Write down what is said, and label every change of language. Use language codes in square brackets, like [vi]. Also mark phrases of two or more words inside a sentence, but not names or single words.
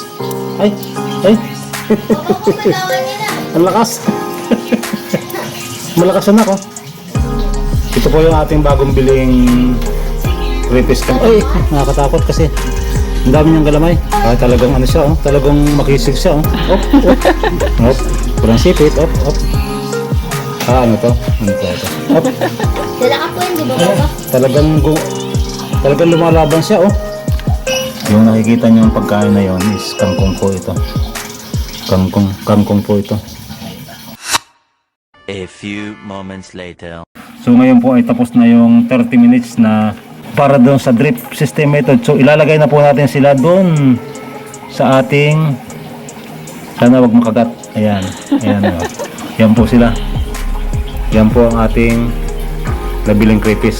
[tl] Ay, ay. Ang lakas. Malakas siya na, oh. Ito po yung ating bagong biling rapist cam. Ay, nakakatakot kasi ang dami niyang galamay. Talagang ano siya, oh. Talagang makisig siya, oh. Op, op. Op. Kurang sipit, op, op. Ano to? Ano to? Op. Dala ka po yun, di ba, Papa? Talagang lumalaban siya, oh. Yung nakikita niyo yung pagkain na yon is kangkong po ito. Kangkong po ito. [en] A few moments later. [tl] So ngayon po ay tapos na yung 30 minutes na para doon sa [en] drip system method. [tl] So ilalagay na po natin sila doon sa ating, sana wag makagat. Ayan. Ayan. Oh. Yan po sila. Yan po ang ating nabiling crayfish.